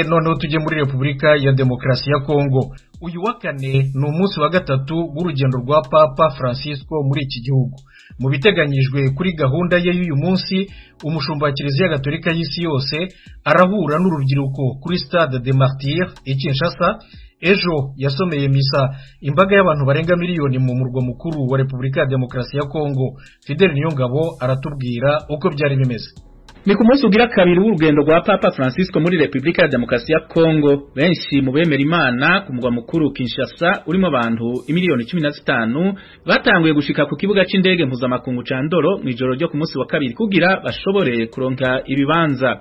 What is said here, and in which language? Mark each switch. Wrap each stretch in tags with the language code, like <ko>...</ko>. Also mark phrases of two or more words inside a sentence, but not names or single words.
<rw>Noneho tujye muri Repubulika ya Demokarasi ya Kongo. Uyu wa kane ni umunsi wa gatatu w'urugendo rwa Papa Francisco muri iki gihugu. Mu biteganyijwe kuri gahunda ye y'uyu munsi, umushumba wa Kiliziya Gatolika y'isi yose arahura n'urubyiruko kuri Stade des Martyrs i Kinshasa. Ejo yasomeye misa imbaga y'abantu barenga miliyoni mu murwa mukuru wa Repubulika ya Demokarasi ya Kongo. Fidel Niyongabo aratubwira uko byari bimeze.</rw> <rn>Ni ku munsi ugira kabiri w'urugendo rwa Papa Francisco muri Repubulika ya Demokarasi ya Kongo. Benshi mu bemera Imana ku mugwa mukuru Kinshasa urimo abantu imiliyoni 15 batanguye gushika ku kibuga c'indege mpuzamakungu ca Ndoro mu ijoro ryo ku munsi wa kabiri kugira bashobore kuronka ibibanza.</rn>